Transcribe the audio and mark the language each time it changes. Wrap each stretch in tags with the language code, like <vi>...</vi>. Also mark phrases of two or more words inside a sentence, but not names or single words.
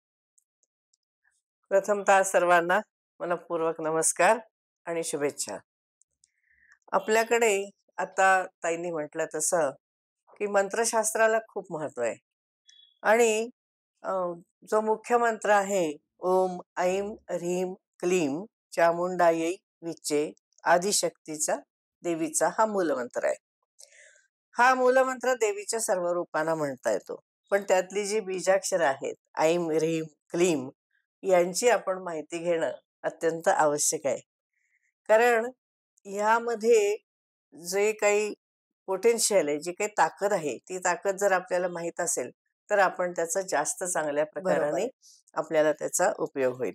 <mr>प्रथमतः सर्वांना मनपूर्वक नमस्कार आणि शुभेच्छा. आपल्याकडे आता ताईंनी म्हटलं तसं की मंत्रशास्त्राला खूप महत्व आहे. आणि जो मुख्य मंत्र आहे</mr> <sa>ओम ऐं ह्रीं क्लीं चामुंडायै विचे</sa> <mr>आदिशक्तीचा देवीचा हा मूलमंत्र आहे. हा मूलमंत्र देवीच्या सर्व रूपांना म्हणता येतो, पण त्यातली जी बीजाक्षर आहेत</mr> <sa>ऐं ह्रीं क्लीं</sa> <mr>यांची आपण माहिती घेणं अत्यंत आवश्यक आहे. कारण ह्यामध्ये जे काही पोटेन्शियल आहे, जी काही ताकद आहे, ती ताकद जर आपल्याला माहित असेल तर आपण त्याचा जास्त चांगल्या प्रकाराने आपल्याला त्याचा उपयोग होईल.</mr>